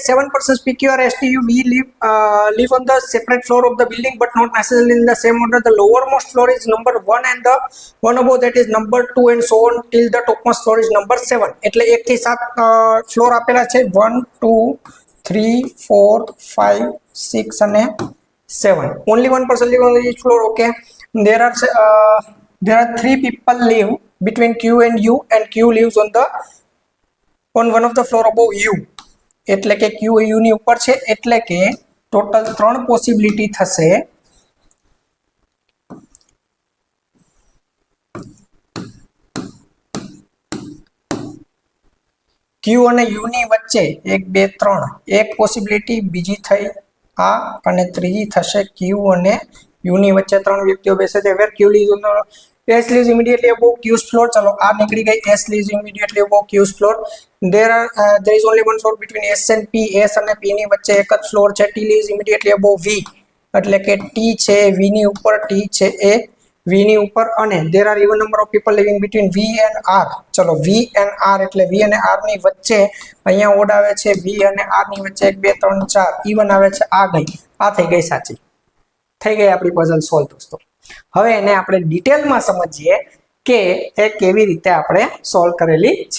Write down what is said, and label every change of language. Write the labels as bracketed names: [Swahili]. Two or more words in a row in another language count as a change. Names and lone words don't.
[English] 7% PQR STU we live on the separate floor of the building but not necessarily in the same order. The lowermost floor is number 1 and the one above that is number 2 and so on till the topmost floor is number 7. [Gujarati] એટલે 1 થી 7 ફ્લોર આપેલા છે. 1 2 3 4 5 6 અને 7. [English] Only one person live on each floor. Okay, there are 3 people live between Q and U and Q lives on one of the floor above U. [Gujarati] એટલે કે Q U ની ઉપર છે, એટલે કે ટોટલ 3 પોસિબિલિટી થશે. Q અને U ની વચ્ચે 1 2 3 એક પોસિબિલિટી, બીજી થઈ આ અને ત્રીજી થશે Q અને U ની વચ્ચે 3 વ્યક્તિઓ બેસે છે. [English] where Q lives on the S lives immediately above Q's floor. [Gujarati] ચલો આ નીકળી ગઈ. [English] S lives immediately above Q's floor. There is only one floor between S and P. [Gujarati] S અને P ની વચ્ચે એક જ ફ્લોર છે. [English] T lives immediately above V. [Gujarati] એટલે કે T છે V ની ઉપર, T છે એ V ની ઉપર, અને [English] there are even number of people living between V and R. [Gujarati] ચલો [English] V and R [Gujarati] એટલે V અને R ની વચ્ચે અહીંયા ઓડ આવે છે. V અને R ની વચ્ચે 1 2 3 4 even આવે છે. આ ગઈ, આ થઈ ગઈ સાચી. થઈ ગઈ આપણી પઝલ સોલ્વ દોસ્તો. હવે એને આપણે ડિટેલમાં સમજીએ કે એ કેવી રીતે આપણે સોલ્વ કરેલી છે.